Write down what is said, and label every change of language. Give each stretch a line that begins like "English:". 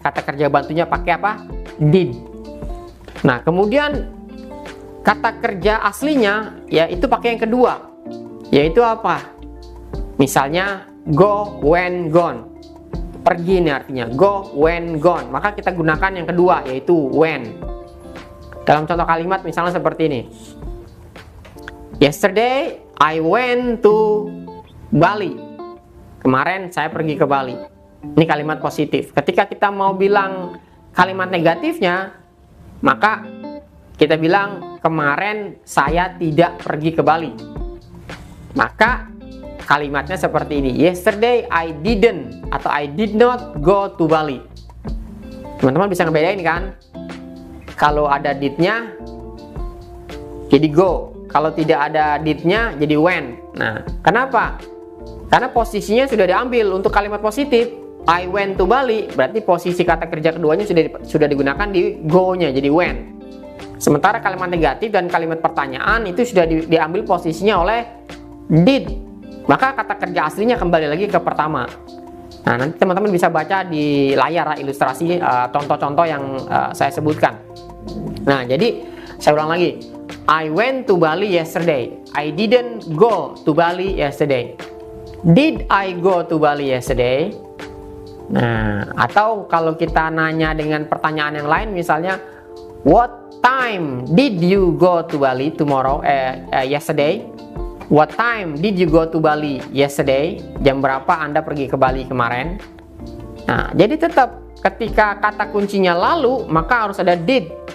Indonesian: Kata kerja bantunya pakai apa? Did. Nah, kemudian kata kerja aslinya ya itu pakai yang kedua, yaitu apa? Misalnya go, when, gone. Pergi ini artinya go, when, gone. Maka kita gunakan yang kedua, yaitu when. Dalam contoh kalimat misalnya seperti ini.
English: Yesterday I went to Bali.
Indonesian: Kemarin saya pergi ke Bali. Ini kalimat positif. Ketika kita mau bilang kalimat negatifnya, maka kita bilang kemarin saya tidak pergi ke Bali. Maka kalimatnya seperti ini.
English: Yesterday I didn't atau I did not go to Bali.
Indonesian: Teman-teman bisa ngebedain kan? Kalau ada did-nya jadi go. Kalau tidak ada did-nya jadi when. Nah, kenapa? Karena posisinya sudah diambil untuk kalimat positif.
English: I went to Bali,
Indonesian: berarti posisi kata kerja keduanya sudah digunakan di go-nya, jadi when. Sementara kalimat negatif dan kalimat pertanyaan itu sudah diambil posisinya oleh did. Maka kata kerja aslinya kembali lagi ke pertama. Nah, nanti teman-teman bisa baca di layar ilustrasi contoh-contoh yang saya sebutkan. Nah, jadi saya ulang lagi.
English: I went to Bali yesterday. I didn't go to Bali yesterday. Did I go to Bali yesterday?
Indonesian: Nah, atau kalau kita nanya dengan pertanyaan yang lain, misalnya,
English: what time did you go to Bali tomorrow? Yesterday? What time did you go to Bali yesterday?
Indonesian: Jam berapa Anda pergi ke Bali kemarin? Nah, jadi tetap ketika kata kuncinya lalu, maka harus ada did.